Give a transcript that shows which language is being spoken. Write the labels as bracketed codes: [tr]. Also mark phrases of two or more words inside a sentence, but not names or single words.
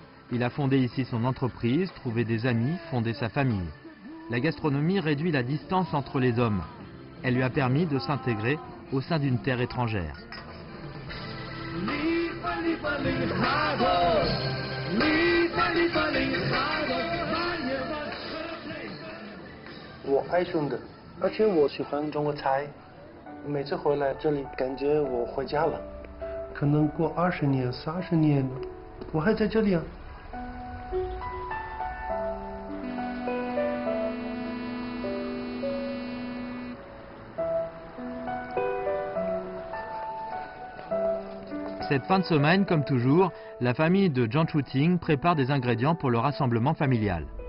[fr] Il a fondé ici son entreprise, trouvé des amis, fondé sa famille. La gastronomie réduit la distance entre les hommes. Elle lui a permis de s'intégrer au sein d'une terre étrangère. [zh] 我爱Shunde，而且我喜欢中国菜。每次回来这里，感觉我回家了。可能过20年、30年，我还在这里啊。 [fr] Cette fin de semaine, comme toujours, la famille de Zhang Chuting prépare des ingrédients pour le rassemblement familial.